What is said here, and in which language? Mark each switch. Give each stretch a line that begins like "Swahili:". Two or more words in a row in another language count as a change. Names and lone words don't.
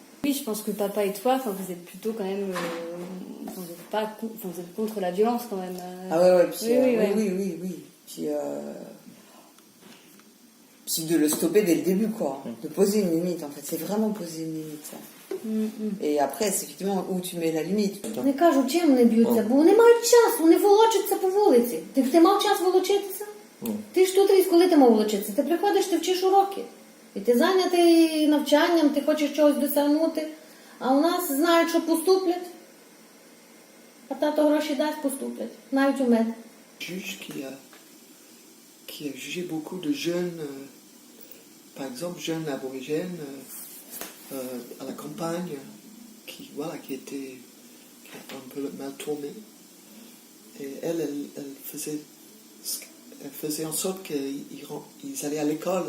French: Oui, je pense que papa et toi, vous êtes plutôt quand même, vous êtes contre la violence quand même. Ah ouais, puis, oui. Puis de le stopper dès le début, quoi. De poser une limite, en fait. C'est vraiment poser une limite, ça. Et après, c'est effectivement où tu mets la limite.
Ukrainian: Не кажу, чим не б'ються, бо вони мають час, вони волочаться по вулиці. Ти мав час волочитися? Ти ж тут, коли ти мав волочитися? Ти приходиш, ти вчиш уроки. І ти зайнятий навчанням, ти хочеш чогось досягнути. А у нас знають, що поступлять. А тато гроші дасть, поступлять. Навіть у мене.
French: Juge qui a jugé beaucoup de jeunes, par exemple jeunes aborigènes à la campagne, qui étaient un peu mal tournés. Et elle faisait en sorte qu'ils allaient à l'école.